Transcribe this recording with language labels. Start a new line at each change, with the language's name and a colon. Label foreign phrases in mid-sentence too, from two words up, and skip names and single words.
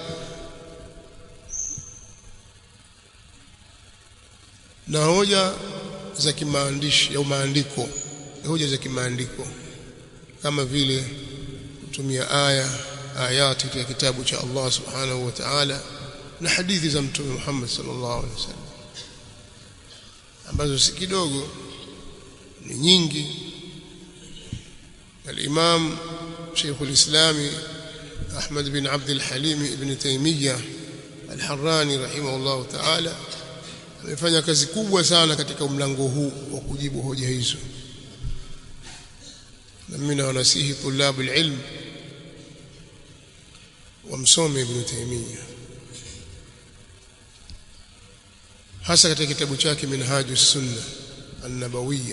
Swahili: na hoja za kimaandishi au maandiko, hoja za kimaandiko kama vile kutumia ayati katika kitabu cha
Arabic: الله سبحانه وتعالى
Swahili: na hadithi za Mtume Muhammad
Arabic: صلى الله عليه وسلم,
Swahili: ambazo si kidogo, ni nyingi. Al-Imam Sheikhul Islam Ahmad bin Abd al-Halim ibn Taymiyyah al-Harrani
Arabic: رحمه الله تعالى
Swahili: amefanya kazi kubwa sana katika mlango huu wa kujibu hoja hizo, na mimi nawasihi
Arabic: طلاب العلم
Swahili: wamsome Ibn Taymiyyah, hasa katika kitabu chake Minhajus Sunnah an-Nabawiyya.